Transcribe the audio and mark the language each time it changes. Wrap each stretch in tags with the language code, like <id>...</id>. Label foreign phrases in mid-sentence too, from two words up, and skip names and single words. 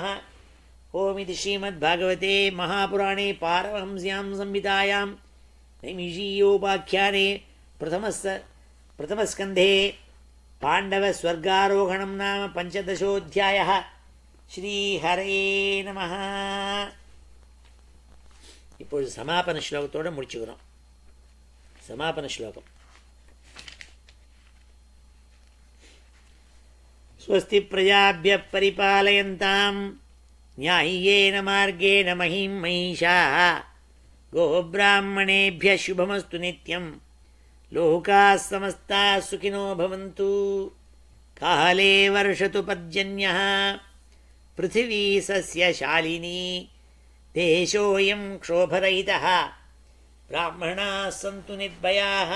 <sa>ओम इति श्रीमद्भागवते महापुराणे पारमहंस्यां संहितायां नैमिषीयोपाख्याने प्रथमस्कन्धे पाण्डवस्वर्गारोहणं नाम पञ्चदशोऽध्यायः। श्रीहरे நமः.</sa> <ta>இப்பொழுது சமாபன ஸ்லோகத்தோடு முடிச்சுக்கிறோம். சமாபன ஸ்லோகம்.</ta> <sa>स्वस्ति प्रजाभ्यः परिपालयन्तां न्याय्येन मार्गेण महीं महिषाः गोब्राह्मणेभ्यः शुभमस्तु नित्यं लोकाः समस्ताः सुखिनो भवन्तु। काले वर्षतु पर्जन्यः पृथिवी सस्यशालिनी देशोऽयं क्षोभरहितः ब्राह्मणाः सन्तु निर्भयाः।</sa>